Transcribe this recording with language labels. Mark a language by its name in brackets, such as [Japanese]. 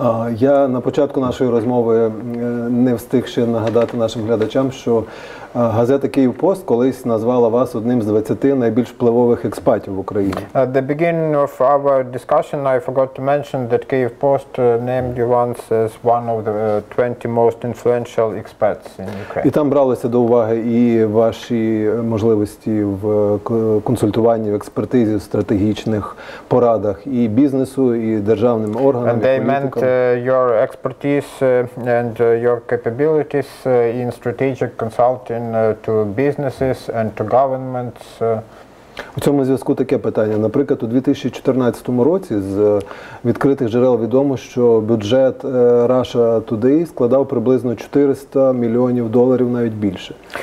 [Ukrainian] Я на початку нашої розмови не встиг ще нагадати нашим глядачам, що газета «Київ, пост» колись назвала вас одним з 20 найбільш впливових експатів в Україні. [English] At the beginning of our discussion, I forgot to mention that Kyiv Post named you once as one of the 20 most influential expats in Ukraine. [Ukrainian] І там бралося до уваги і ваші можливості в консультуванні, в експертизі, в стратегічних порадах і бізнесу, і державним органам, [English] And they meant your expertise and your capabilities in strategic consulting to businesses and to governments. [Ukrainian] У цьому зв'язку таке питання. Наприклад, у 2014 році з відкритих джерел відомо, що бюджет Russia Today складав приблизно $400 мільйонів, навіть більше.